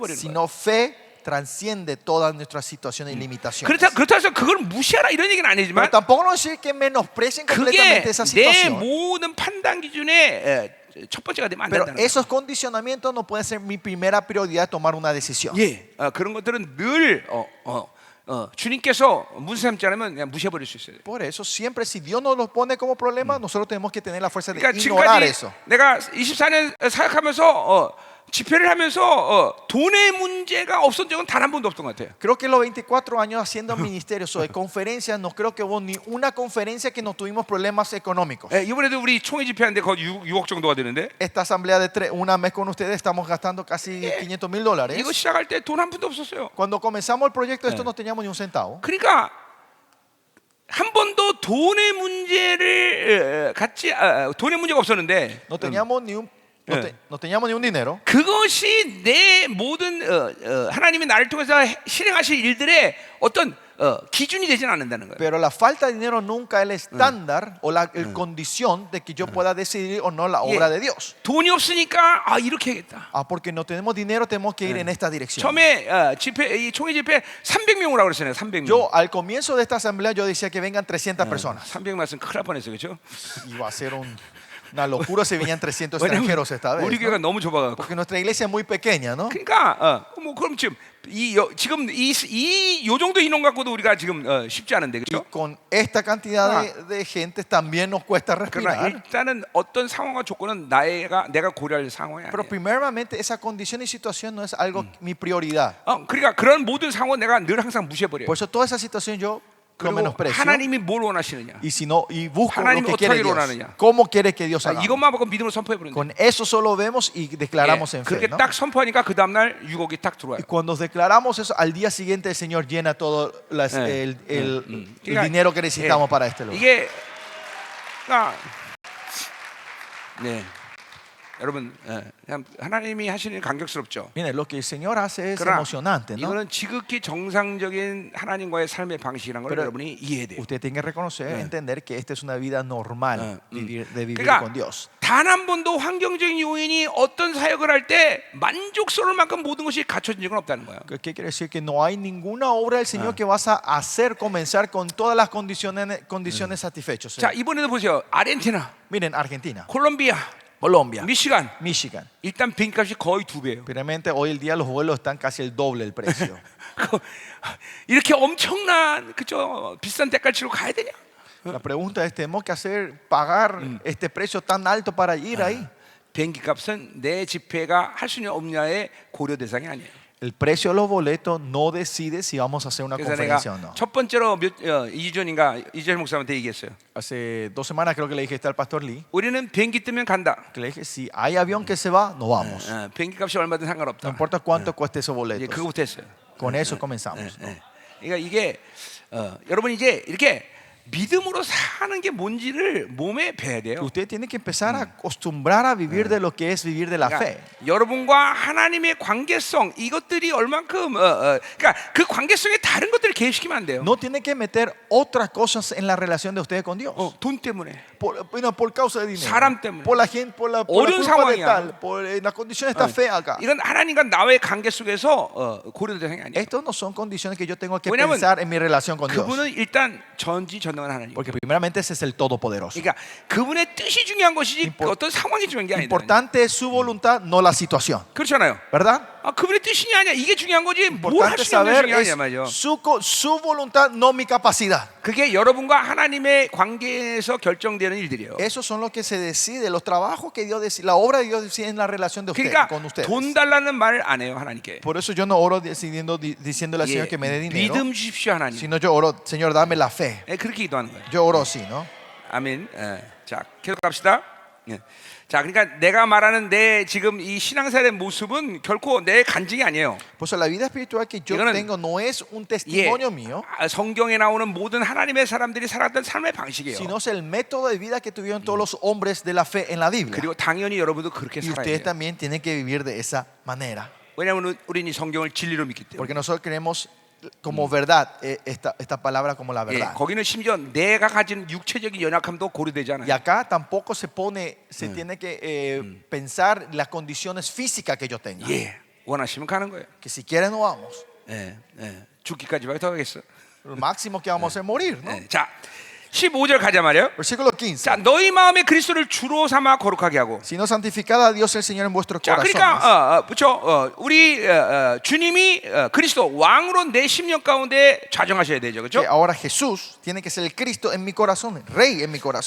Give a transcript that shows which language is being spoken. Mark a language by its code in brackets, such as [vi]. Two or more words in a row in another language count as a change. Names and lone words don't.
[es] Sino fe transciende todas nuestras situaciones y limitaciones. [ko] 그렇다고 해서 그걸 무시하라 이런 얘기는 [es] Pero [ko] 아니지만 [es] tampoco no decir que menosprecien completamente [ko] 그게 [es] esa [ko] 내 [es] situación. [ko] 모든 판단 기준의 첫 번째가 되면 안 [es] Pero [ko] 된다는 거예요. [es] esos condicionamientos no pueden ser mi primera prioridad tomar una decisión. [ko] 예, 그런 것들은 늘 주님께서 문제 삼지 않으면 그냥 무시해버릴 수 있어요. [es] Por eso, siempre si Dios nos lo pone como problema, nosotros tenemos que tener la fuerza de [ko] 그러니까 [es] ignorar [ko] 지금까지 [es] eso. [ko] 내가 24년 사역하면서 집회를 하면서 돈의 문제가 없었던 적은 단 한 번도 없던 것 같아요. [es] Creo que los 24 años haciendo ministerios o de conferencias, no creo que hubo ni una conferencia que no tuvimos problemas económicos. [ko] 예, 이번에도 우리 총회 집회하는데 거의 6억 정도가 되는데 [es] Esta asamblea de una mes con ustedes estamos gastando casi $500,000. [ko] 이거 시작할 때 돈 한 푼도 없었어요. [es] Cuando comenzamos el proyecto, esto no teníamos ni un centavo. [ko] 그러니까 한 번도 돈의 문제를 갖지 돈의 문제가 없었는데 [es] No teníamos ni un, no teníamos ni un dinero. [ko] 그것이 내 모든 하나님이 나를 통해서 실행하실 일들의 어떤 기준이 되지는 않는다는 거예요. [es] Pero la falta de dinero nunca es el estándar o la condición de que yo pueda decidir o no la obra de Dios. [ko] 돈이 없으니까 이렇게 해야겠다. [es] Porque no tenemos dinero, tenemos que ir en esta dirección. [ko] 처음에 이 총회 집회 300명 오라고 그랬잖아요. 300명. [es] Yo al comienzo de esta asamblea yo decía que vengan 300 personas. [ko] 300명 말씀 큰일 날 뻔했어요. 그렇죠? [es] Iba a ser una locura si venían 300 extranjeros esta vez. [ko] 우리 교회가 [es] ¿no? [ko] 너무 좁아 갖고. [es] Porque nuestra iglesia es muy pequeña, ¿no? [ko] 그러니까 뭐 그럼 지금 요 정도 인원 갖고도 우리가 지금 쉽지 않은데 [es] Y [ko] 그렇죠? [es] con esta cantidad de gente también nos cuesta [ko] 그러나 [es] respirar. [ko] 일단은 어떤 상황과 조건은 내가 고려할 상황이 [es] Pero [ko] 아니에요. [es] primeramente esa condición y situación no es algo mi prioridad. [ko] 그러니까 그런 모든 상황 내가 늘 항상 무시해버려요. [es] Por eso toda esa situación yo lo [ko] 그리고 [es] menosprecio. [ko] 하나님이 뭘 원하시느냐? [es] Y si no, y busco lo [ko] 하나님이 [es] que quiere [ko] 어떻게 [es] Dios. [ko] 원하느냐? [es] ¿Cómo quiere que Dios haga? [ko] 이것만 보고 믿음으로 선포해버리는 [es] Con eso solo vemos y declaramos en [ko] 그렇게 [es] fe, ¿no? [ko] 딱 선포하니까 그 다음날 6억이 딱 들어와요. [es] Y cuando declaramos eso, al día siguiente el Señor llena todo el dinero que necesitamos para este lugar. [ko] 이게 네. 여러분 참 하나님이 하시는 일 감격스럽죠. [es] Miren, lo que el Señor hace es [ko] 그러나 [es] emocionante, ¿no? [ko] 이거는 지극히 정상적인 하나님과의 삶의 방식이라는 걸 [es] Pero [ko] 여러분이 이해해야 돼요. [es] Usted tiene que reconocer, entender que esta es una vida normal de vivir [ko] 그러니까 [es] con Dios. [ko] 단 한 번도 환경적인 요인이 어떤 사역을 할 때 만족스러울 만큼 모든 것이 갖춰진 적은 없다는 거예요. [es] ¿Qué quiere decir? Que no hay ninguna obra del Señor que vas a hacer comenzar con todas las condiciones satisfechas. [ko] 자, 이번에도 보세요. 아르헨티나, [es] Miren, Argentina, [ko] 콜롬비아, [es] Colombia, [ko] 미시간. [es] Michigan. [ko] 일단 비행값이 거의 2배예요. [es] Realmente hoy el día los vuelos están casi el doble del precio. [ko] 이렇게 엄청난 그죠 비싼 대가를 치러 가야 되냐? [es] La pregunta es, ¿tenemos que pagar este precio tan alto para ir ahí? [ko] 비행기 값은 내 집회가 할 수 있냐 없냐의 고려 대상이 아니에요. [es] El precio de los boletos no decide si vamos a hacer una [ko] 그래서 내가 [es] conferencia o no. [ko] 첫 번째로 2주 전인가 이재일 목사한테 얘기했어요. [es] Hace 2 semanas creo que le dije al pastor Lee, [ko] 우리는 비행기 뜨면 간다. [es] que le dije, si hay avión que se va, no vamos. [ko] 비행기 값이 얼마든 [es] No [ko] 상관없다. [es] importa cuánto cueste esos [ko] 이제 [es] boletos. [ko] 그거부터 했어요. [es] Con eso comenzamos. ¿no? [ko] 그러니까 이게 여러분 이제 이렇게 믿음으로 사는 게 뭔지를 몸에 배야 돼요. [es] Usted tiene que empezar a acostumbrar a vivir de lo que es vivir de la fe. [ko] 그러니까 여러분과 하나님의 관계성 이것들이 얼만큼 그러니까 그 관계성에 다른 것들을 개입시키면 안 돼요. [es] No tiene que meter otras cosas en la relación de ustedes con Dios. [ko] 돈 때문에 [es] Por causa de dinero. [ko] 사람 때문에. [es] Por la gente, por la [ko] 어려운 [es] culpa de [ko] 상황이야. [es] tal, por la condición está fea acá. [ko] 이건 하나님과 나의 관계 속에서 고려될 대상이 아니에요. [es] Estos no son condiciones que yo tengo que [ko] 왜냐면 [es] pensar en mi relación con Dios. [ko] 그분은 일단 전지전능한 하나님. [es] Porque primeramente ese es el Todopoderoso. [ko] 그러니까 그분의 뜻이 중요한 것이지 어떤 상황이 중요한 게 아니다. [es] Importante es su voluntad, no la situación. [ko] 그렇잖아요. [es] ¿Verdad? [ko] 그분의 뜻이냐 아니야 이게 중요한 거지 뭘 [es] Importante [ko] 하시는 게 [es] saber [ko] 중요하냐 [es] es [ko] 말이죠. [es] su voluntad, no mi capacidad. [ko] 그게 여러분과 하나님의 관계에서 결정되는 일들이에요. [es] Esos son los que se decide, los trabajos que Dios decide, la obra de Dios decide en la relación de usted [ko] 그러니까 [es] con ustedes. [ko] 돈 달라는 말 안 해요 하나님께. [es] Por eso yo no oro diciéndole al Señor que me dé dinero, [ko] 믿음 주십시오 하나님. [es] sino yo oro, Señor, dame la fe. [ko] 그렇게 기도하는 거예요. [es] Yo oro así, ¿no? [ko] 아멘. 자, 계속 갑시다. 자, 그러니까 내가 말하는 내 지금 이 신앙생활의 모습은 결코 내 간증이 아니에요. [es] Pues la vida espiritual que yo [ko] 이거는- [es] tengo no es un [ko] 예, [es] testimonio mío, [ko] 성경에 나오는 모든 하나님의 사람들이 살았던 삶의 방식이에요. [es] sino es el método de vida que tuvieron todos los hombres de la fe en la Biblia. [ko] 그리고 당연히 여러분도 그렇게 [es] Y [ko] 살아야 [es] ustedes [ko] 돼요. [es] también tienen que vivir de esa manera. [ko] 왜냐하면 우리는 이 성경을 진리로 믿기 때문에. [es] Porque nosotros creemos como verdad esta palabra como la [ko] 예, [es] verdad. [ko] 거기는 심지어 내가 가진 육체적인 연약함도 고려되지 [es] Y [ko] 않아요. [es] acá tampoco se tiene que pensar las condiciones físicas que yo tenga. [ko] 예, 원하시면 가는 거예요. [es] Que si quieren no vamos. [ko] 죽기까지밖에 더 가겠어. [es] Lo máximo que vamos a hacer es morir, ¿no? [ko] 자, 15절 가자 말이에요. [es] Versículo 15. [ko] 자, 너희 마음에 그리스도를 주로 삼아 거룩하게 하고. [es] Sino santificad a Dios el Señor en vuestros [ko] 자, [es] corazones. [ko] 그러니까 그렇죠. 우리 주님이 그리스도 왕으로 내 심령 가운데 좌정하셔야 되죠, [es] Que [ko] 그렇죠? [es] ahora Jesús tiene que ser el Cristo en mi corazón, Rey en mi corazón.